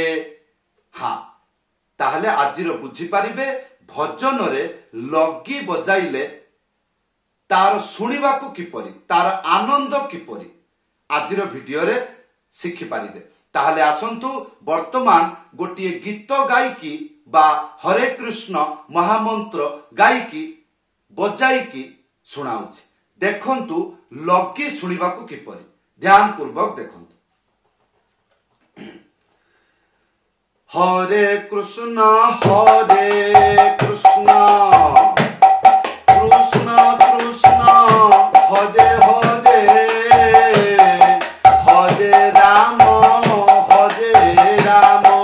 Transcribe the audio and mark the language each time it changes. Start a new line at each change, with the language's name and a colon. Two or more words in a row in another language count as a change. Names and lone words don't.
Odia: ହଁ ତାହାହେଲେ ଆଜିର ବୁଝି ପାରିବେ ଭଜନ ରେ ଲଗି ବଜାଇଲେ ତାର ଶୁଣିବାକୁ କିପରି, ତାର ଆନନ୍ଦ କିପରି ଆଜିର ଭିଡିଓ ରେ ଶିଖି ପାରିବେ। ତାହାହେଲେ ଆସନ୍ତୁ ବର୍ତ୍ତମାନ ଗୋଟିଏ ଗୀତ ଗାୟକୀ ବା ହରେ କୃଷ୍ଣ ମହାମନ୍ତ୍ର ଗାୟକୀ ବଜାଇକି ଶୁଣାଉଛି। ଦେଖନ୍ତୁ ଲଗି ଶୁଣିବାକୁ କିପରି, ଧ୍ୟାନ ପୂର୍ବକ ଦେଖନ୍ତୁ।
Sanskrit: हरे कृष्ण कृष्ण कृष्ण हरे हरे, हरे राम राम